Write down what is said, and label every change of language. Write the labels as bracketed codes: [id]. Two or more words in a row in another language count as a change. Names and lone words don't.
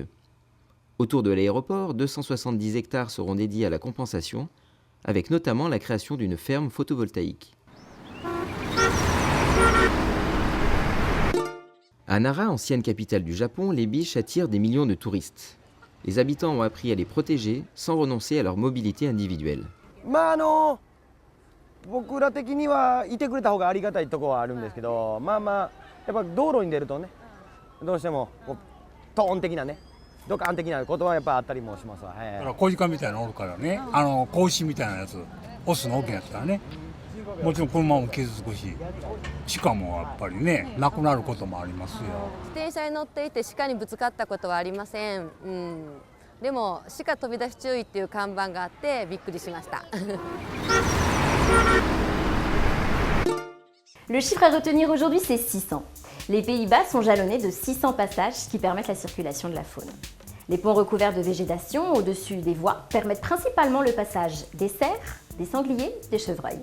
[fr] Autour de l'aéroport, 270 hectares seront dédiés à la compensation, avec notamment la création d'une ferme photovoltaïque. À Nara, ancienne capitale du Japon, les biches attirent des millions de touristes. Les habitants ont appris à les protéger sans renoncer à leur mobilité individuelle. [ja] 僕ら的にはいてくれた方がありがたいところはあるんですけど、やっぱ道路に出るとね、どうしてもトーン的なね、ドカン的なことはやっぱあったりもしますわ。だから小鹿みたいなのおるからね、子牛みたいなやつ、オスの大きなやつからね、もちろん車も傷つくし、鹿もやっぱりね、亡くなることもありますよ。自転車に乗っていて鹿にぶつかったことはありません。でも鹿飛び出し注意っていう看板があってびっくりしました。 [fr] Le chiffre à retenir aujourd'hui, c'est 600. Les Pays-Bas sont jalonnés de 600 passages qui permettent la circulation de la faune. Les ponts recouverts de végétation au-dessus des voies permettent principalement le passage des cerfs, des sangliers, des chevreuils.